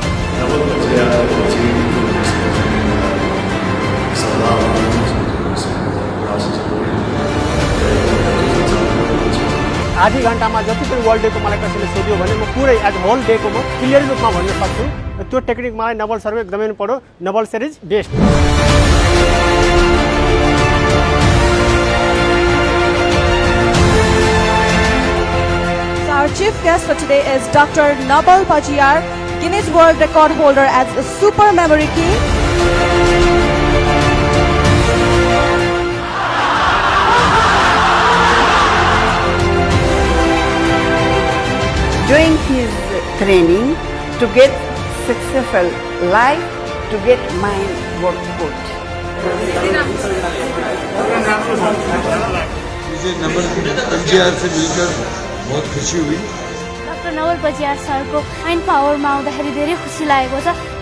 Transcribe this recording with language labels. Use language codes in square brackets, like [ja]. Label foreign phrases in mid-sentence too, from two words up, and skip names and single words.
[ne] आधी घण्टामा जति पनि वर्ल्ड डेको मलाई कसैले सोध्यो भने म पुरै [en] as whole [ne] डेको म क्लियर रूपमा भन्न सक्छु। त्यो टेक्निक मलाई नबल सरले एकदमै मन पर्यो। [en] Nabal sir is best. Our chief guest for today is Dr. Nabal Pajiyar, Guinness World Record holder as a super memory king. Doing his training to get successful life, to get mind work good. [hi] मुझे नवल पजियार से मिलकर बहुत खुशी हुई। [ne] डाक्टर नवल पजियार सरको माइन्ड पावरमा आउँदाखेरि धेरै खुसी लागेको छ।